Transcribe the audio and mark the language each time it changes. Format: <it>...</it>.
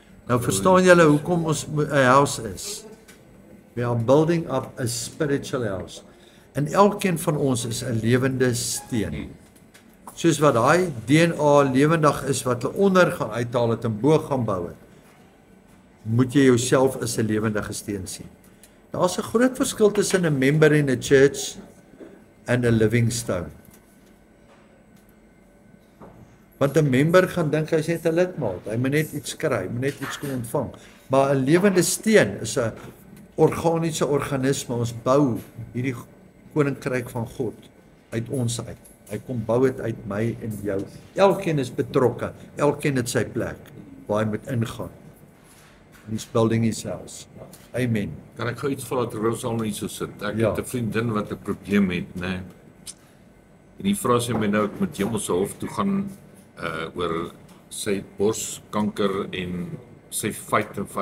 <af>Nou verstaan julle hoekom ons 'n house is.</af> <en>We are building up a spiritual house.</en> <af>En elkeen van ons is 'n lewende steen. Soos wat daai DNA lewendig is wat hulle onder gaan uithaal het en bo gaan bou het, moet jy jouself as 'n lewendige steen sien. Daar's 'n groot verskil tussen 'n member en 'n church</af> <en>and a living stone.</en> <af>Want 'n member gaan dink hy's net 'n lidmaat. Hy moet net iets kry, hy moet net iets kom ontvang. Maar 'n lewende steen is 'n organiese organisme. Ons bou hierdie koninkryk van God uit ons uit. Hy kom bou dit uit my en jou. Elkeen is betrokke. Elkeen het sy plek waar hy moet ingaan.</af> <en>He's building his house. Amen.</en> <af>Kan ek gou iets vra dat Rosal nie so sit? Ek Ja. het 'n vriendin wat 'n probleem het, né? En die vra sy my nou ek moet Hemelse Hof toe gaan oor sy borskanker en sy fight.</af>